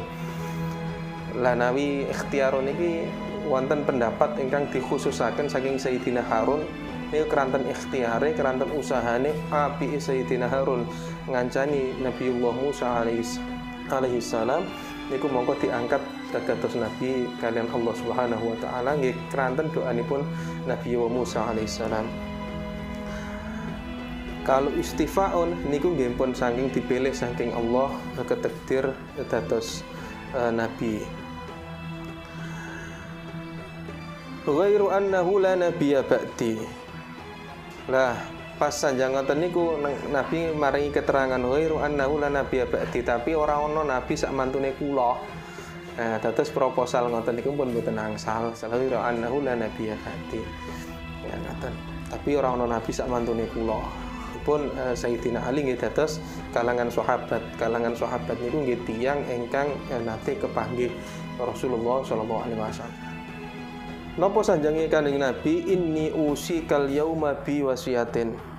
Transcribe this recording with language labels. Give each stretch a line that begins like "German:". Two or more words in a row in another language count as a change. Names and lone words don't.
Javanese: Lah nawi ikhtiarun niki wonten pendapat ingkang dikhususaken saking Sayyidina Harun niku keranten ikhtiare, keranten usahane api Sayyidina Harun ngancani Nabiullah Musa
Arabic: عليه السلام
Javanese: niku mongko diangkat dados nabi kalian Allah
Arabic: سبحانه وتعالى
Javanese: nggih keranten doanipun Nabiullah Musa
Arabic: عليه السلام.
Javanese: Kalau istifaun niku nggih pun saking dipilih saking Allah ketakdir dados nabi.
Arabic: غير أنه لا نبي بعدي.
Javanese: Lah pas sanjang ngoten niku Nabi maringi keterangan
Arabic: غير أنه لا نبي بعدي,
Javanese: tapi ora ana nabi sak mantune kula. Nah, dados proposal ngoten niku pun mboten angsal.
Arabic: غير أنه لا نبي بعدي.
Javanese: Ya ngoten. Tapi ora ana nabi sak mantune kula. Pun Sayyidina Ali nggih dados kalangan sahabat. Kalangan sahabat niku nggih tiyang ingkang nate kepanggih Rasulullah
Arabic: صلى الله عليه وسلم.
Javanese: Napa sanjange Kanjeng Nabi,
Arabic: إني أوصيكم اليوم بوصية.